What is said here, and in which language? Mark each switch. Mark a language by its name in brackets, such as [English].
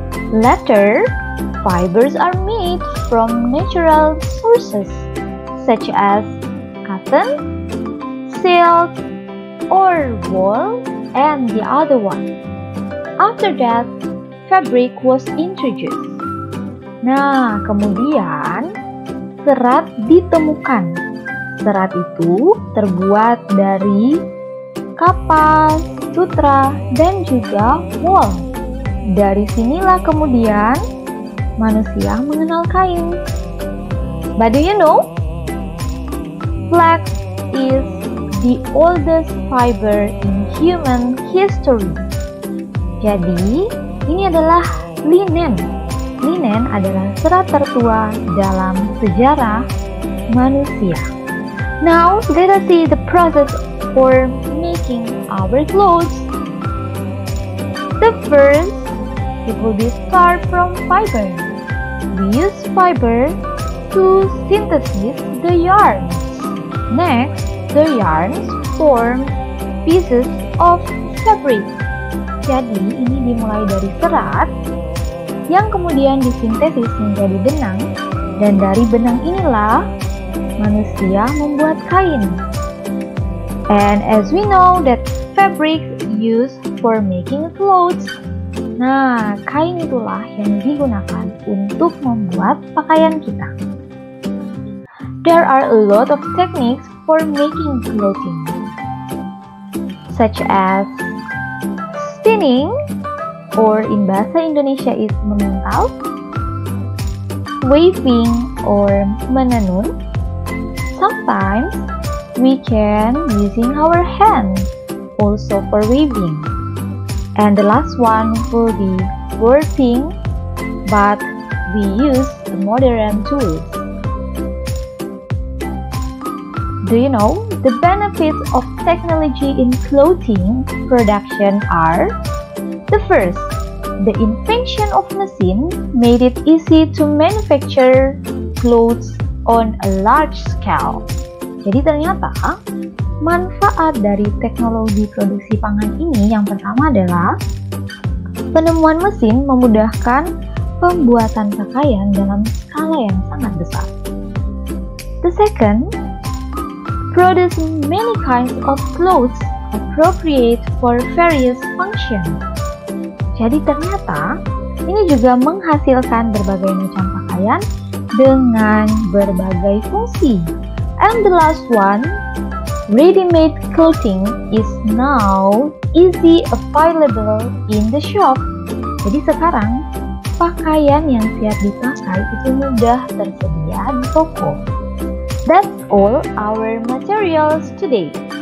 [English] Later, fibers are made from natural sources such as cotton, silk, or wool, and the other one. After that, fabric was introduced. [Indonesian] Nah, kemudian serat ditemukan. Serat itu terbuat dari kapas, sutra, dan juga wool. Dari sinilah kemudian manusia mengenal kain. [English] But do you know? Flax is the oldest fiber in human history. [Indonesian] Jadi, ini adalah linen. Linen adalah serat tertua dalam sejarah manusia. [English] Now, let us see the process for making our clothes. The first, it will be start from fiber. We use fiber to synthesize the yarns. Next, the yarns form pieces of fabric. [Indonesian] Jadi, ini dimulai dari serat yang kemudian disintesis menjadi benang, dan dari benang inilah manusia membuat kain. [English] And as we know that fabric used for making clothes. [Indonesian] Nah, kain itulah yang digunakan untuk membuat pakaian kita. [English] There are a lot of techniques for making clothing, such as spinning, or in bahasa Indonesia is memintal, weaving or menenun. Sometimes we can using our hands also for weaving. And the last one will be warping, but we use the modern tools. Do you know the benefits of technology in clothing production are? The first, the invention of machine made it easy to manufacture clothes on a large scale. [Indonesian] Jadi ternyata manfaat dari teknologi produksi pangan ini yang pertama adalah penemuan mesin memudahkan pembuatan pakaian dalam skala yang sangat besar. [English] The second, produce many kinds of clothes appropriate for various functions. [Indonesian] Jadi ternyata ini juga menghasilkan berbagai macam pakaian dengan berbagai fungsi. [English] And the last one, ready-made clothing is now easy available in the shop. [Indonesian] Jadi sekarang pakaian yang siap dipakai itu mudah tersedia di toko. [English] That's all our materials today.